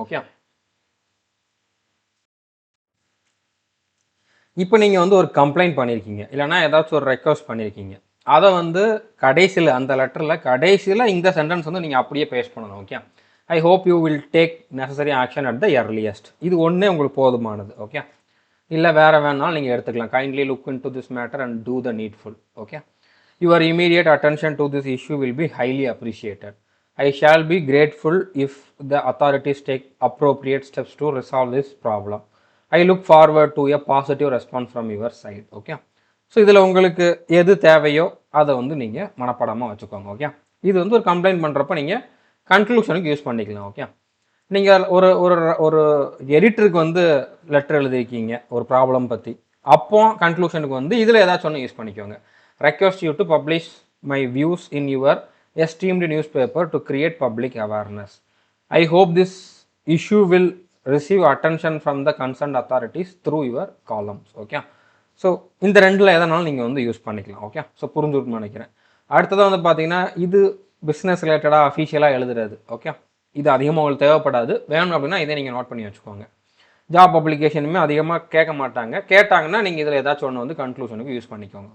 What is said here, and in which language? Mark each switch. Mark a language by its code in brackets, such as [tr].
[ta] Okay, இப்போ நீங்கள் வந்து ஒரு கம்ப்ளைண்ட் பண்ணியிருக்கீங்க, இல்லைனா ஏதாச்சும் ஒரு ரெக்வஸ்ட் பண்ணியிருக்கீங்க, அதை வந்து கடைசியில் அந்த லெட்டரில் கடைசியில் இந்த சென்டென்ஸ் வந்து நீங்கள் அப்படியே பேஸ்ட் பண்ணணும். [en] Okay, I hope you will take necessary action at the earliest. [ta] இது ஒன்றே உங்களுக்கு போதுமானது. ஓகே, இல்லை வேறு வேணாலும் நீங்கள் எடுத்துக்கலாம். [en] Kindly look into this matter and do the needful. Okay, your immediate attention to this issue will be highly appreciated. I shall be grateful if the authorities take appropriate steps to resolve this problem. I look forward to a positive response from your side. [ta] Okay, so இதில் உங்களுக்கு எது தேவையோ அதை வந்து நீங்கள் மனப்படமாக வச்சுக்கோங்க. Okay, இது வந்து ஒரு கம்ப்ளைண்ட் பண்ணுறப்ப நீங்கள் கன்க்ளூஷனுக்கு யூஸ் பண்ணிக்கலாம். ஓகே, நீங்கள் ஒரு ஒரு ஒரு எடிட்டருக்கு வந்து லெட்டர் எழுதியிருக்கீங்க ஒரு ப்ராப்ளம் பற்றி, அப்போ கன்க்ளூஷனுக்கு வந்து இதில் ஏதாச்சும் ஒன்று யூஸ் பண்ணிக்கோங்க. [en] Request you to publish my views in your esteemed newspaper to create public awareness. I hope this issue will receive attention from the concerned authorities through your columns. [ta] Okay, so இந்த ரெண்டில் எதனாலும் நீங்கள் வந்து use பண்ணிக்கலாம். Okay, so புரிஞ்சுருக்குன்னு நினைக்கிறேன். அடுத்ததாக வந்து பார்த்தீங்கன்னா இது பிஸ்னஸ் ரிலேட்டடாக அஃபீஷியலாக எழுதுறது. ஓகே, இது அதிகமாக உங்களுக்கு தேவைப்படாது. வேணும் அப்படின்னா இதை நீங்கள் நோட் பண்ணி வச்சுக்கோங்க. ஜாப் அப்ளிகேஷனுமே அதிகமாக கேட்க மாட்டாங்க, கேட்டாங்கன்னா நீங்கள் இதில் ஏதாச்சும் ஒன்று வந்து கன்க்ளூஷனுக்கு யூஸ் பண்ணிக்கோங்க.